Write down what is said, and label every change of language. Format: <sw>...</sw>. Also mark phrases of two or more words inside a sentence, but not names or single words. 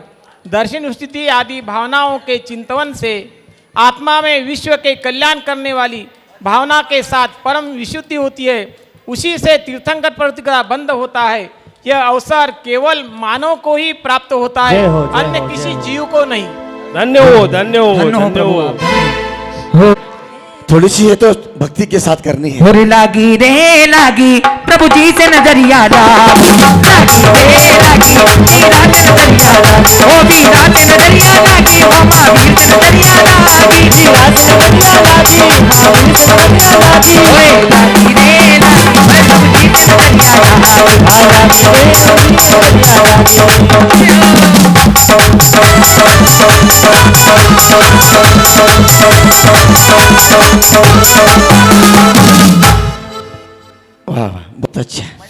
<hi>दर्शन स्थिति आदि भावनाओं के चिंतन से आत्मा में विश्व के कल्याण करने वाली भावना के साथ परम विशुद्धि होती है, उसी से तीर्थंकर प्रवृत्ति का बंध होता है। यह अवसर केवल मानव को ही प्राप्त होता है, अन्य किसी जीव को नहीं। धन्य हो, धन्य हो, धन्य हो। थोड़ी सी है तो भक्ति के साथ करनी है। होरे लागी रे लागी प्रभु जी से नजरिया लागी, लागी रे लागी मीरा से नजरिया लागी, ओ मीरा से नजरिया लागी, ओ महावीर से नजरिया लागी, मीरा से नजरिया लागी, महावीर से नजरिया लागी। ओए लागी रे लागी प्रभु जी वाह वाह, बहुत अच्छा।</hi>